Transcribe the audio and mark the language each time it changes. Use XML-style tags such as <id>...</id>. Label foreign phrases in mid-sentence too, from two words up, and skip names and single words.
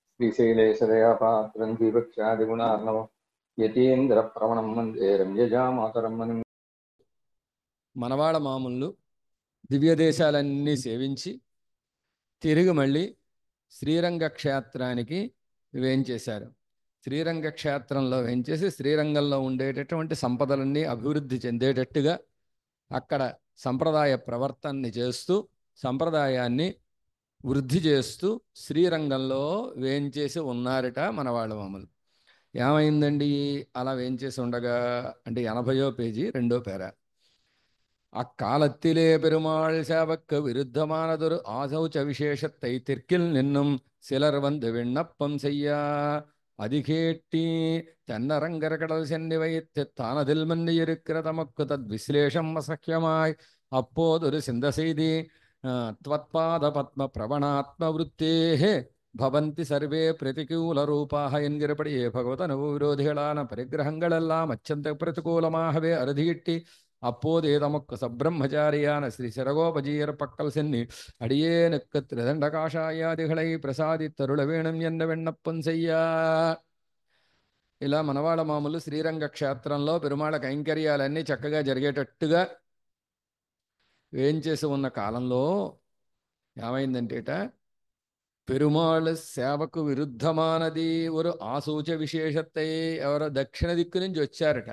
<sa>श्रीशैलेशदयापात्रं दीपक्षादिगुणार्णवं यतीन्द्रप्रवणं वन्दे रम्यजामातरं मुनिम्.</sa> <te>మనవాళ మామూలు దివ్య దేశాలన్నీ సేవించి తిరిగి మళ్ళీ శ్రీరంగ క్షేత్రానికి వేంచేశారు. శ్రీరంగ క్షేత్రంలో వేంచేసి శ్రీరంగంలో ఉండేటటువంటి సంపదలన్నీ అభివృద్ధి చెందేటట్టుగా అక్కడ సంప్రదాయ ప్రవర్తనని చేస్తూ సంప్రదాయాన్ని వృద్ధి చేస్తూ శ్రీరంగంలో వేంచేసి ఉన్నారట మనవాళ్ళ మామూలు. ఏమైందండి అలా వేంచేసి ఉండగా అంటే 80వ పేజీ 2వ పేరా.</te> <ta>அக்காலத்திலே பெருமாள் சேவக்கு விருத்தமானதொரு ஆசௌச்ச விசேஷத்தை தெற்கில் நின்னும் சிலர் வந்து விண்ணப்பம் செய்ய அதிகேட்டி தென்னரங்கர கடல் சென்னி வைத்து தானதில் மன்னி இருக்கிற தமக்கு தத் விஸ்லேஷம் அசக்கியமாய் அப்போதொரு சிந்த செய்தி</ta> <sa>त्वत्पाद पद्म प्रवणात्म वृत्तेः भवन्ति सर्वे प्रतिकूल रूपाः</sa> <ta>என்கிறபடியே பகவத் அனுபவ விரோதிகளான பரிகிரகங்களெல்லாம் அச்சந்த பிரதிகூலமாகவே அறுதியிட்டி அப்போதே தமக்கு சப்ரம்மச்சாரியான ஸ்ரீ சிரகோபஜீயர் பக்கல் சென்னி அடியேனுக்கு திரிதண்ட காஷாயாதிகளை பிரசாதித்தருள வேணும் என்ற விண்ணப்பம் செய்ய.</ta> <te>ఇలా మనవాళ్ళ మామూలు శ్రీరంగ క్షేత్రంలో పెరుమాళ కైంకర్యాలన్నీ చక్కగా జరిగేటట్టుగా వేంచేసి ఉన్న కాలంలో ఏమైందంటేట పెరుమాళ్ సేవకు విరుద్ధమానది ఒక ఆసూచ విశేషத்தை ఎవరో దక్షిణ దిక్కు నుంచి వచ్చారట.</te>